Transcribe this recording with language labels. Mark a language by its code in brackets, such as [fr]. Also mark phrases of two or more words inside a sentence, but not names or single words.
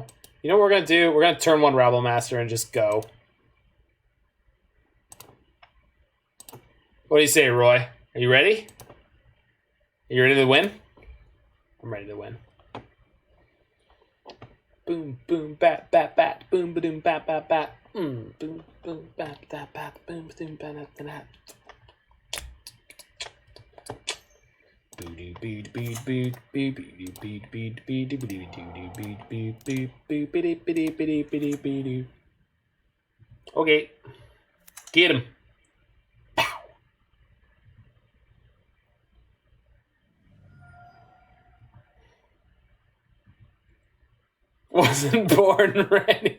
[en] You know what we're going to do? We're going to turn 1 Rabblemaster and just go. What do you say, Roy? Are you ready? Are you ready to win? I'm ready to win. Boom, boom, bat, bat, bat. Boom, ba-doom, bat, bat, bat. Boom, boom, bat, bat, bat. Boom, ba-doom, bat, bat, bat. Okay. Get him. Pow. Wasn't born ready.